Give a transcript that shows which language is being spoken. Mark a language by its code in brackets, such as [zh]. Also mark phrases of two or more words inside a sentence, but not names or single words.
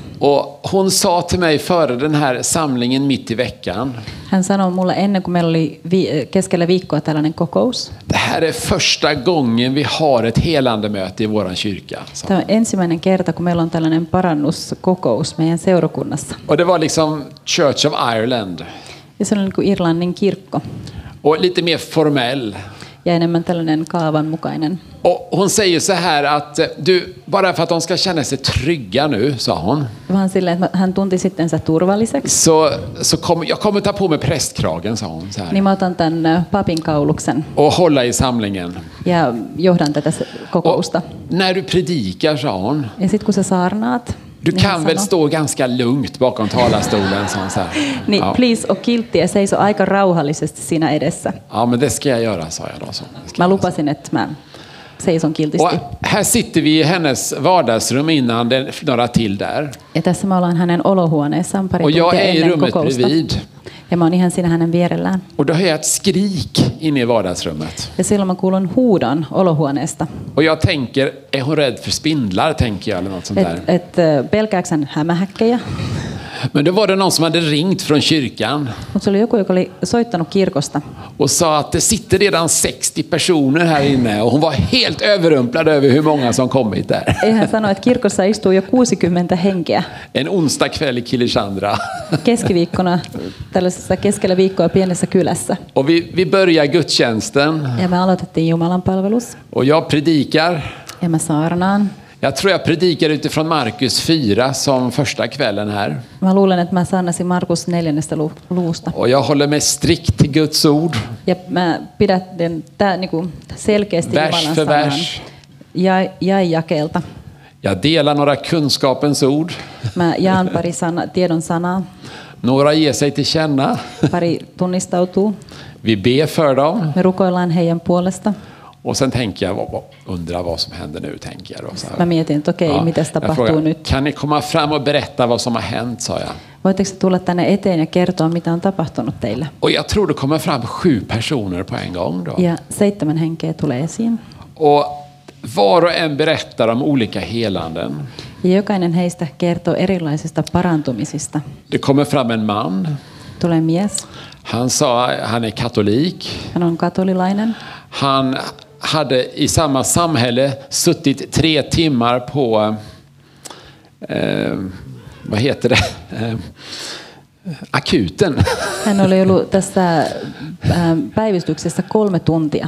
[sv] Och hon sa till mig före den här samlingen mitt i veckan. [fi] Hän sanoi mulle ennen kuin meillä oli keskellä viikkoa tällainen kokous. [sv] Det här är första gången vi har ett helandemöte i våran kyrka. [fi] Tämä on ensimmäinen kerta, kun meillä on tällainen parannuskokous meidän seurakunnassa. [sv] Och det var liksom Church of Ireland. [fi] Ja se oli niin kuin Irlannin kirkko. [sv] Och lite mer formell. [fi] ja enemmän tällainen kaavanmukainen. [sv] Och hon säger så här att du, bara för att de ska känna sig trygga nu, sa hon. [fi] Vaan silleen, että hän tunti sittensä turvalliseksi. [sv] Jag kommer ta på mig prästkragen, sa hon så här. [fi] Niin mä otan tämän papin kauluksen [sv] Och hålla i samlingen. [fi] ja johdan tätä kokousta. [sv] Och när du predikar, sa hon. [fi] Ja sit kun sä saarnaat, [sv] Du kan väl stå ganska lugnt bakom talarstolen, sa hon så här. [fi] Niin please och kiltti ja seiso aika rauhallisesti siinä edessä. [sv] Ja, men det ska jag göra, sa jag då. Så. [fi] Mä lupasin, että mä seison kiltisti. [sv] Och här sitter vi i hennes vardagsrum innan det några till där. [fi] Ja tässä me ollaan hänen olohuoneessaan pari [sv] Och jag [fi] tuntia [sv] är i [fi] ennen [sv] rummet [fi] kokousta. [sv] bredvid. [fi] Ja mä oon ihan siinä hänen vierellään. [sv] Och då hör jag ett skrik inne i vardagsrummet. [fi] Ja silloin mä kuulun huudon olohuoneesta. [sv] Och jag tänker, är hon rädd för spindlar, tänker jag, eller något sånt där. [fi] Pelkääks hän hämähäkkejä? [sv] Men då var det någon som hade ringt från kyrkan [fi] Mutta se oli joku, joka oli soittanut kirkosta. [sv] och sa att det sitter redan 60 personer här inne, och hon var helt överrumplad över hur många som kommit där. [fi] Ei, hän sanoi, että kirkossa istuu jo 60 henkeä. [sv] En onsdag kväll i Kilishandra. [fi] Keskiviikkona tällaisessa keskellä viikkoa pienessä kylässä. [sv] Och vi börjar gudstjänsten [fi] Ja me aloitettiin Jumalan palvelus. [sv] och jag predikar. [fi] Ja mä saarnaan. [sv] Jag tror jag predikar utifrån Markus 4 som första kvällen här. [fi] Mä luulen, että mä saarnasin Markus 4. luvusta. [sv] Och jag håller mig strikt till Guds ord. [fi] Ja mä pidätän niinku selkeästi [sv] Vers [fi] Jumalan [sv] för [fi] sanan. [sv] vers. [fi] Ja jakelta. [sv] Jag delar några kunskapens ord. [fi] Mä jaan pari tiedon sanaa. [sv] Några ger sig till känna. [fi] Pari tunnistautuu. [sv] Vi ber för dem. [fi] Me rukoillaan heidän puolesta. [sv] Och sen tänker jag, undrar vad som händer nu, tänker jag då. Så här. [fi] Mä mietin, että okei, mitäs tapahtuu [sv] frågar, [fi] nyt. [sv] kan ni komma fram och berätta vad som har hänt, sa jag. [fi] Voitteko tulla tänne eteen ja kertoa, mitä on tapahtunut teille? [sv] Och jag tror det kommer fram 7 personer på en gång då. [fi] Ja 7 henkeä tulee esiin. [sv] Och var och en berättar om olika helanden. [fi] Ja jokainen heistä kertoo erilaisista parantumisista. [sv] Det kommer fram en man. [fi] Tulee mies. [sv] Han sa, han är katolik. [fi] Hän on katolilainen. [sv] Han hade i samma samhälle suttit 3 timmar på, vad heter det, akuten. [fi] Hän oli ollut tässä päivystyksessä 3 tuntia.